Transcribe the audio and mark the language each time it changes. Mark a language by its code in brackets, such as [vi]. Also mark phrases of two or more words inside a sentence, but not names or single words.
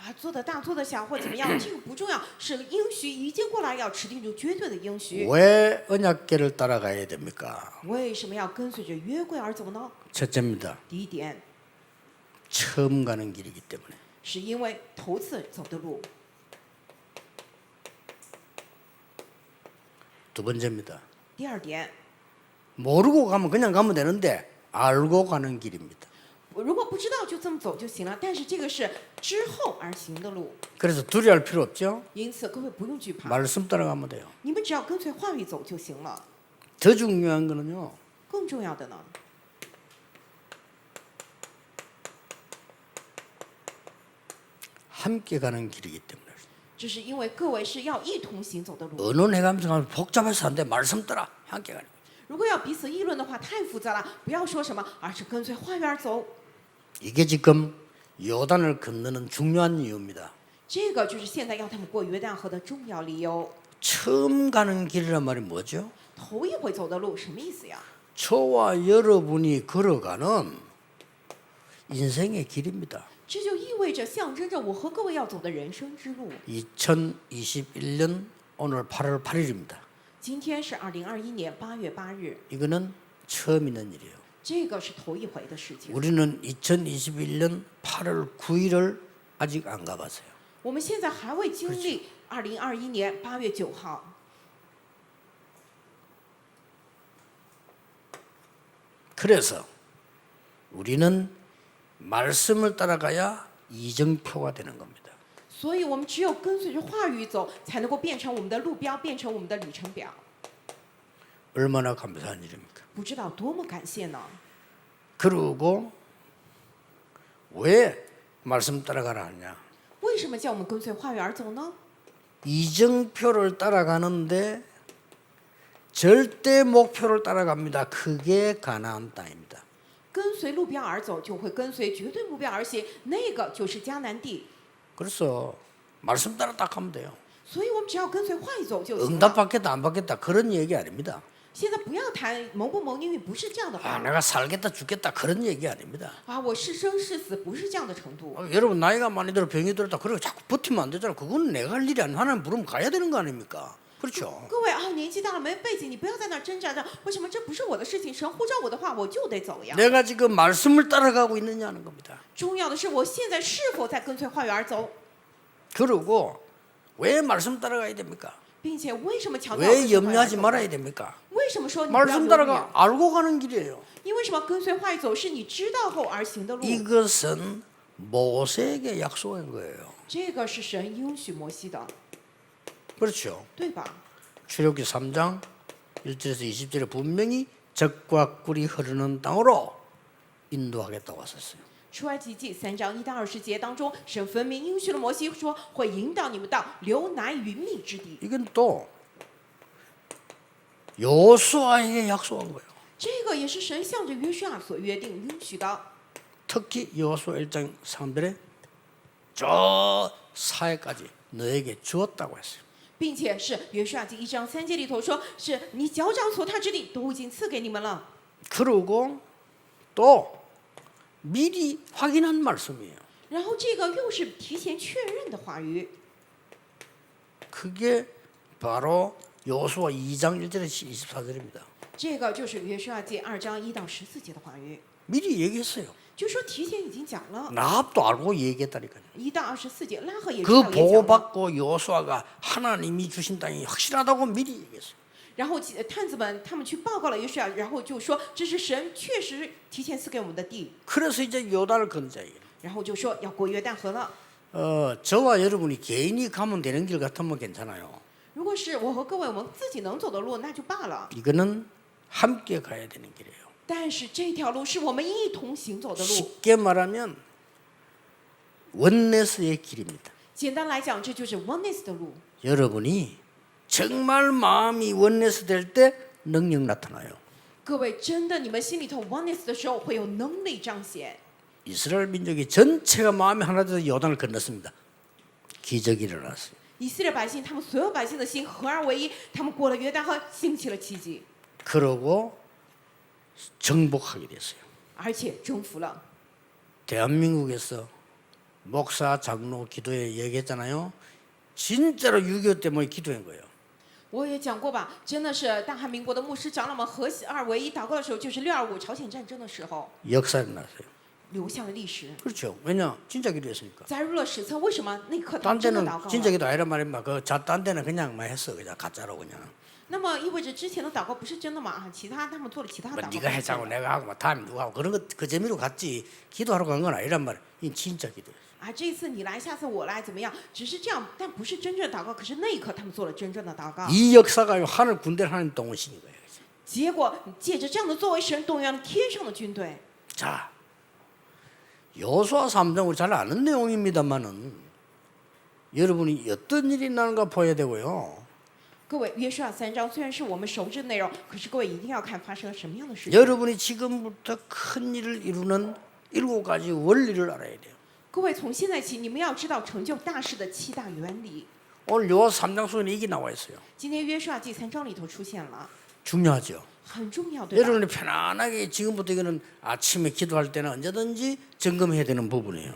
[zh] 啊，做的大做的小或怎么样，这个不重要，是应许已经过来，要持定住绝对的应许。 [ko] 왜 언약궤를 따라가야 됩니까? [zh] 为什么要跟随着约柜而走呢？ [ko] 첫째입니다. [zh] 第一点， [ko] 처음 가는 길이기 때문에. [zh] 是因为头次走的路。 [ko] 두 번째입니다. [zh] 第二点， [ko] 모르고 가면 그냥 가면 되는데 알고 가는 길입니다. [zh] 如果不知道就这么走就行了，但是这个是之后而行的路， [ko] 그래서 두려워할 필요 없죠. [zh] 因此各位不用惧怕， [ko] 말씀 따라가면 돼요. [zh] 你们只要跟随话语走就行了。 [ko] 더 중요한 거는요. [zh] 更重要的呢， [ko] 함께 가는 길이기 때문에. [zh] 这是因为各位是要一同行走的路。 [ko] 언론해가면서 가면 복잡해서 안 돼. 말씀 따라 함께 가는 거예요. [zh] 如果要彼此议论的话，太复杂了，不要说什么，而是跟随话语而走。 [ko] 이게 지금 요단을 건너는 중요한 이유입니다. [zh] 这个就是现在要他们过约旦河的重要理由。 [ko] 처음 가는 길이란 말이 뭐죠? [zh] 头一回走的路什么意思呀？ [ko] 저와 여러분이 걸어가는 인생의 길입니다. [zh] 这就意味着象征着我和各位要走的人生之路。 [ko] 2021년 오늘 8월 8일입니다. [zh] 今天是2021年8月8日， [ko] 이거는 처음 있는 일이에요. [zh] 这个是头一回的事情。 [ko] 우리는 2021년 8월 9일을 아직 안 가봤어요. [zh] 我们现在还未经历2021年8月9号。 [ko] 그래서 우리는 말씀을 따라가야 이정표가 되는 겁니다. [zh] 所以我们只有跟随着话语走，才能够变成我们的路标，变成我们的里程表。 [ko] 얼마나 감사한 일입니까? [zh] 不知道多么感谢呢？ [ko] 그리고 왜 말씀 따라가라 하냐? [zh] 为什么叫我们跟随话语而走呢？ [ko] 이정표를 따라가는데 절대 목표를 따라갑니다. 그게 가나안 땅입니다. [zh] 跟随路标而走，就会跟随绝对目标而行，那个就是迦南地。 [ko] 그래서 말씀 따라 딱 하면 돼요. [zh] 所以我们只要跟随话语走就行了。 [ko] 응답받겠다 안 받겠다 그런 얘기 아닙니다. [zh] 现在不要谈蒙不蒙应允，不是这样的 아 话。 [ko] 내가 살겠다 죽겠다 그런 얘기 아닙니다. [zh] 啊，我是生是死，不是这样的程度。 [ko] 여러분 나이가 많이 들어 병이 들었다 그러고 자꾸 버티면 안 되잖아. 그건 내가 할 일이 아니야. 하나님 부르면 가야 되는 거 아닙니까? 그렇죠. [zh] 各位啊，年纪大了没背景，你不要在那儿挣扎着，为什么这不是我的事情？神呼召我的话，我就得走呀。 [ko] 내가 지금 말씀을 따라가고 있느냐는 겁니다. [zh] 重要的是我现在是否在跟随话语而走， [ko] 그리고 왜 말씀 따라가야 됩니까? [zh] 并且为什么强调 [ko] 왜 [zh] 跟随话语而 [ko] 염려하지 [zh] 走 [ko] 말아야 됩니까? [zh] 为什么说你不要 [ko] 말씀 [zh] 犹豫？ [ko] 따라가 알고 가는 길이에요. [zh] 因为什么跟随话语走是你知道后而行的路？ [ko] 이것은 모세에게 약속한 거예요. [zh] 这个是神应许摩西的， [ko] 그렇죠. [zh] 对吧？ [ko] 출애굽기 3장 1절에서 20절에 분명히 젖과 꿀이 흐르는 땅으로 인도하겠다고 하셨어요. [zh] 出埃及记3章1到20节当中，神分明应许了摩西说，会引导你们到流奶与蜜之地。 [ko] 이건 또 여호수아에게 약속한 거예요. [zh] 这个也是神向着约书亚所约定应许的。 [ko] 특히 여호수아 1장 3절에 저 사해까지 너에게 주었다고 했어요. [zh] 并且是约书亚记1章3节里头说，是你脚掌所踏之地都已经赐给你们了。 [ko] 그리고 또 미리 확인한 말씀이에요. [zh] 然后这个又是提前确认的话语， [ko] 그게 바로 여호수아 2장 1절에서 24절입니다. [zh] 这个就是约书亚记2章1到14节的话语， [ko] 미리 얘기했어요. [zh] 就说提前已经讲了。 [ko] 나합도 알고 얘기했다니까요. [zh] 1 到24节，拉合也知 그 道也讲 [ko] 보고 [zh] 了。 [ko] 받고 여호수아가 하나님이 주신 땅이 확실하다고 미리 얘기했어요. [zh] 然后探子们他们去报告了约书亚，然后就说这是神确实提前赐给我们的地， [ko] 그래서 이제 요단을 건너자 이게. [zh] 然后就说要过约旦河了。 [ko] 저와 여러분이 개인이 가면 되는 길 같으면 괜찮아요. [zh] 如果是我和各位我们自己能走的路，那就罢了。 [ko] 이거는 함께 가야 되는 길이에요. [zh] 但是这条路是我们一同行走的路。 [ko] 쉽게 말하면 원네스의 길입니다. [zh] 简单来讲，这就是 oneness 的路。 [ko] 여러분이 정말 마음이 원네스 될 때 능력 나타나요. [zh] 各位，真的，你们心里头 oneness 的时候，会有能力彰显。 [ko] 이스라엘 민족이 전체가 마음이 하나 돼서 요단을 건넜습니다. 기적이 일어났어요. [zh] 以色列百姓，他们所有百姓的心合而为一，他们过了约旦河，兴起了奇迹， [ko] 그러고 정복하게 됐어요. [zh] 而且征服了。 [ko] 대한민국에서 목사, 장로 기도에 얘기했잖아요. 진짜로 6.25 때문에 기도한 거예요. [zh] 我也讲过吧，真的是大韩民国的牧师长老们合二为一祷告的时候，就是6.25朝鲜战争的时候 [ko] 역사에 났어요. [zh] 留下了历史， [ko] 그렇죠. 왜냐? 진짜 기도했으니까. [zh] 载入了史册。为什么那一刻他 [ko] 딴 [zh] 们真的 [ko] 데는 [zh] 祷告 [ko] 진짜 [zh] 了？ [ko] 기도 아니란 말이야. 딴 데는 그냥만 했어. 그냥 가짜로 그냥. [zh] 那么意味着之前的祷告不是真的嘛？啊，其他他们做了其他 [ko] 뭐 [zh] 祷告。 [ko] 네가 해자고 내가 하고 뭐 다음에 누가 하고 그런 거 그 재미로 갔지. 기도하러 간 건 아니란 말이야. 이 진짜 기도예요. [zh] 啊，这一次你来，下次我来，怎么样？只是这样，但不是真正的祷告。可是那一刻他们做了真正的祷告。 [ko] 이 역사가 하늘 군대를 하나님 동원시킨 거예요. [zh] 结果借着这样的作为，神动员了天上的军队。 [ko] 자, 여호수아 3장 우리 잘 아는 내용입니다만은 여러분이 어떤 일이 나는가 봐야 되고요. [zh] 各位，约书亚3章虽然是我们熟知的内容，可是各位一定要看发生了什么样的事情。 [ko] 여러분이 지금부터 큰 일을 이루는 7가지 원리를 알아야 돼요. [zh] 各位从现在起，你们要知道成就大事的7大原理。 [ko] 오늘 여호수아 3장 속에 이게 나와 있어요. [zh] 今天约书亚记3章里头出现了， [ko] 중요하죠. [zh] 很重要，对吧？ [ko] 여러분이 편안하게 지금부터 이거는 아침에 기도할 때는 언제든지 점검해야 되는 부분이에요.